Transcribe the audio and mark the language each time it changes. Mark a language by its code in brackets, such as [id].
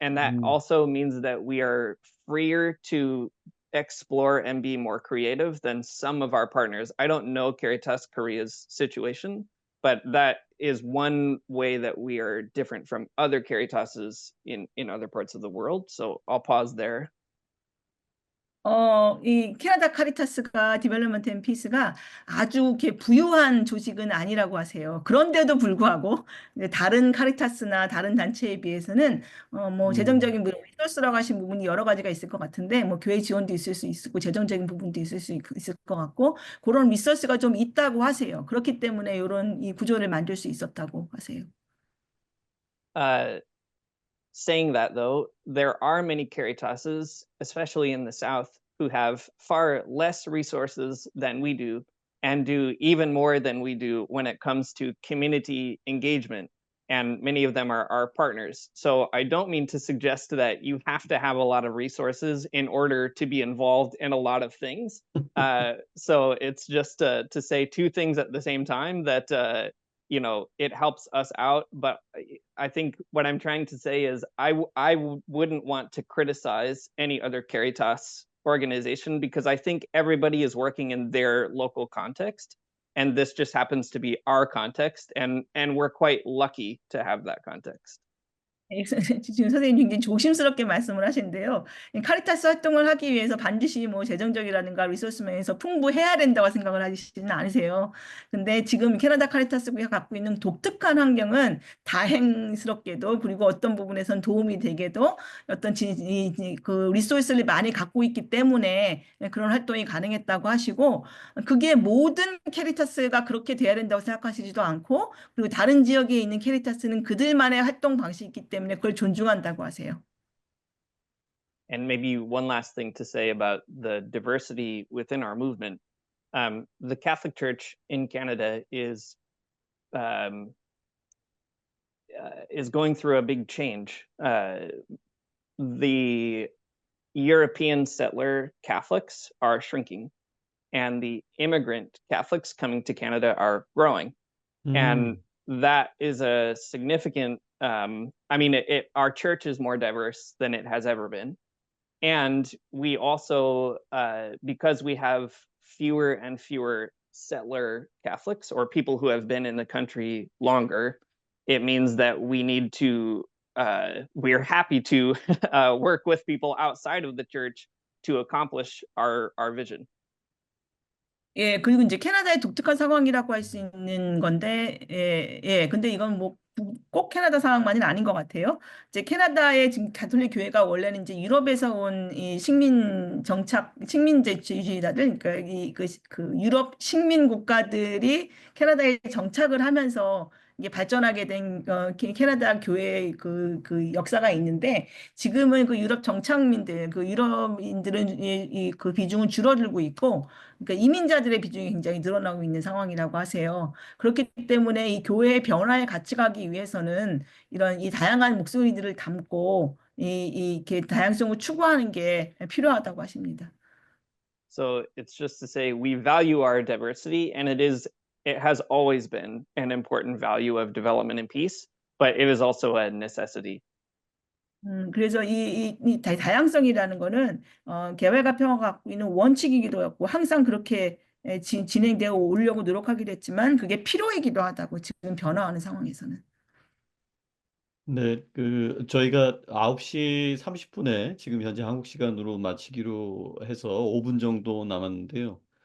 [en] And that also means that we are freer to explore and be more creative than some of our partners. I don't know Caritas Korea's situation, but that is one way that we are different from other Caritases in other parts of the world. So I'll pause there. [ko] 이 캐나다 카리타스가 디벨롭먼트 앤 피스가 아주 이렇게 부유한 조직은 아니라고 하세요. 그런데도 불구하고 다른 카리타스나 다른 단체에 비해서는 뭐 재정적인 리소스라고 하신 부분이 여러 가지가 있을 것 같은데 뭐 교회 지원도 있을 수 있고 재정적인 부분도 있을 수 있을 것 같고 그런 리소스가 좀 있다고 하세요. 그렇기 때문에 이런 이 구조를 만들 수 있었다고 하세요. [en] Saying that, though, there are many Caritases, especially in the South, who have far less resources than we do and do even more than we do when it comes to community engagement. and many of them are our partners. So I don't mean to suggest that you have to have a lot of resources in order to be involved in a lot of things. So it's just to say two things at the same time that it helps us out. But I think what I'm trying to say is I wouldn't want to criticize any other Caritas organization, because I think everybody is working in their local context. And this just happens to be our context, and we're quite lucky to have that context. [ko] 지금 선생님 굉장히 조심스럽게 말씀을 하시는데요. 카리타스 활동을 하기 위해서 반드시 뭐 재정적이라든가 리소스 면에서 풍부해야 된다고 생각을 하시지는 않으세요. 근데 지금 캐나다 카리타스가 갖고 있는 독특한 환경은 다행스럽게도, 그리고 어떤 부분에선 도움이 되게도 어떤 그 리소스를 많이 갖고 있기 때문에 그런 활동이 가능했다고 하시고, 그게 모든 캐리타스가 그렇게 돼야 된다고 생각하시지도 않고, 그리고 다른 지역에 있는 캐리타스는 그들만의 활동 방식이기 때문에 그걸 존중한다고 하세요. [en] And maybe one last thing to say about the diversity within our movement. The Catholic Church in Canada is going through a big change. The European settler Catholics are shrinking, and the immigrant Catholics coming to Canada are growing. And that is a significant, our church is more diverse than it has ever been. And we also, because we have fewer and fewer settler Catholics, or people who have been in the country longer, it means that we need to, we're happy to work with people outside of the church to accomplish our vision. [ko] 예, 그리고 이제 캐나다의 독특한 상황이라고 할 수 있는 건데, 근데 이건 뭐 꼭 캐나다 상황만은 아닌 것 같아요. 이제 캐나다의 지금 가톨릭 교회가 원래는 이제 유럽에서 온 이 식민제주의자들, 그러니까 그 유럽 식민 국가들이 캐나다에 정착을 하면서 이게 발전하게 된 캐나다 교회의 그 역사가 있는데, 지금은 그 유럽 정착민들, 그 유럽인들은 그 비중은 줄어들고 있고, 그러니까 이민자들의 비중이 굉장히 늘어나고 있는 상황이라고 하세요. 그렇기 때문에 이 교회의 변화에 같이 가기 위해서는 이런 이 다양한 목소리들을 담고 이렇게 다양성을 추구하는 게 필요하다고 하십니다. [en] So it's just to say we value our diversity, and it has always been an important value of development and peace, but it is also a necessity. [ko] 그래서 이 다양성이라는 거는 개발과 평화가 갖고 있는 원칙이기도 하고, 항상 그렇게 진행되어 오려고 노력하기도 했지만 그게 필요이기도 하다고, 지금 변화하는 상황에서는. 네, 저희가 9시 30분에 지금 현재 한국 시간으로 마치기로 해서 5분 정도 남았는데요.